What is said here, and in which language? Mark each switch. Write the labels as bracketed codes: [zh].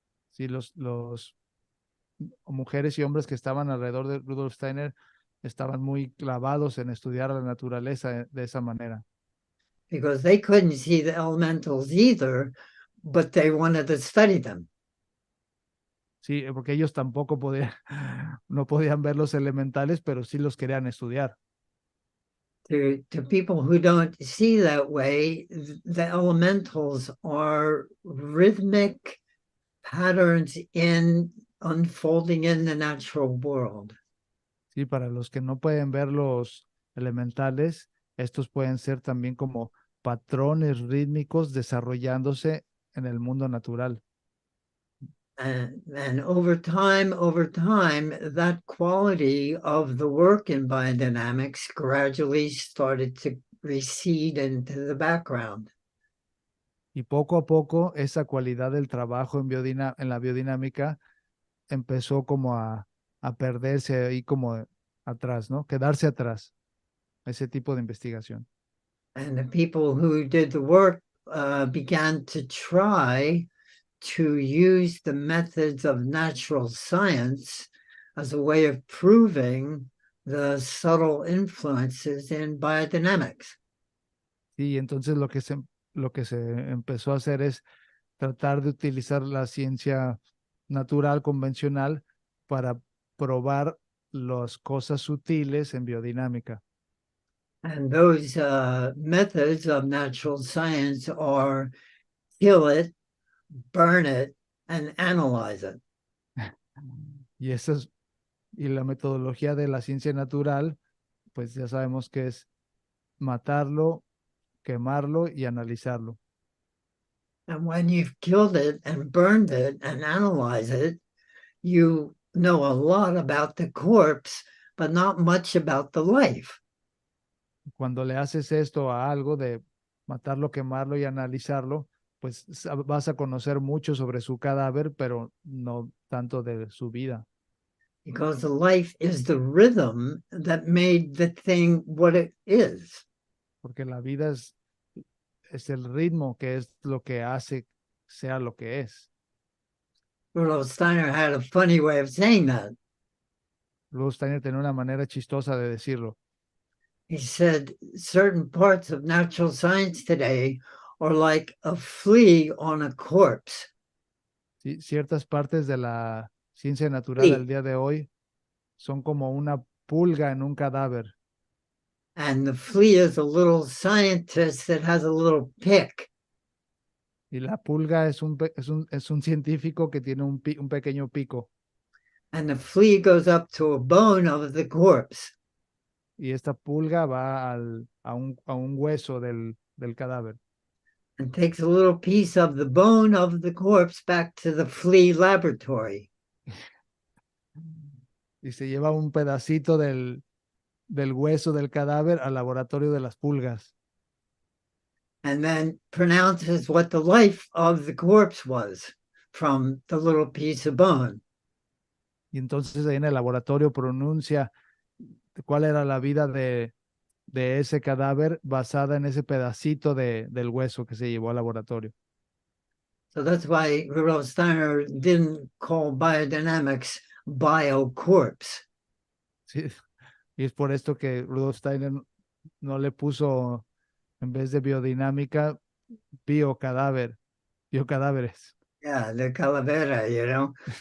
[es] Sí, los mujeres y hombres que estaban alrededor de Rudolf Steiner estaban muy clavados en estudiar la naturaleza de esa manera. [en] Because they couldn't see the elementals either, but they wanted to study them. [es] Sí, porque ellos tampoco podían, no podían ver los elementales, pero sí los querían estudiar. [en] To people who don't see that way, the elementals are rhythmic patterns in unfolding in the natural world. [es] Sí, para los que no pueden ver los elementales, estos pueden ser también como patrones rítmicos desarrollándose en el mundo natural. [en] And over time, that quality of the work in biodynamics gradually started to recede into the background. [es] Y poco a poco esa cualidad del trabajo en la biodinámica empezó como a perderse ahí como atrás, ¿no? Quedarse atrás, ese tipo de investigación. [en] And the people who did the work began to try to use the methods of natural science as a way of proving the subtle influences in biodynamics. [es] Y entonces lo que se empezó a hacer es tratar de utilizar la ciencia natural convencional para probar las cosas sutiles en biodinámica. [en] And those methods of natural science are kill it, burn it, and analyze it. [es] Y esa es, y la metodología de la ciencia natural, pues ya sabemos que es matarlo, quemarlo y analizarlo. [en] And when you've killed it and burned it and analyzed it, you know a lot about the corpse, but not much about the life. [es] Cuando le haces esto a algo de matarlo, quemarlo y analizarlo, pues vas a conocer mucho sobre su cadáver, pero no tanto de su vida, [en] Because the life is the rhythm that made the thing what it is. [es] porque la vida es el ritmo que es lo que hace sea lo que es. [en] Rudolf Steiner had a funny way of saying that. [es] Luego Steiner tenía una manera chistosa de decirlo. [en] He said certain parts of natural science today are like a flea on a corpse. [es] ¿Sí? Ciertas partes de la ciencia natural al [en] Flea. [es] día de hoy son como una pulga en un cadáver. [en] And the flea is a little scientist that has a little pick. [es] Y la pulga es un científico que tiene un pequeño pico. [en] And the flea goes up to a bone of the corpse [es] Y esta pulga va a un hueso del cadáver [en] and takes a little piece of the bone of the corpse back to the flea laboratory. [es] y se lleva un pedacito del hueso del cadáver al laboratorio de las pulgas [en] And then pronounces what the life of the corpse was from the little piece of bone. [es] y entonces ahí en el laboratorio pronuncia cuál era la vida de ese cadáver basada en ese pedacito del hueso que se llevó al laboratorio. [en] So that's why Rudolf Steiner didn't call biodynamics biocorpse. [es] Sí, y es por esto que Rudolf Steiner no le puso, en vez de biodinámica, biocadáver, biocadáveres. [en] Yeah, the calavera, you know.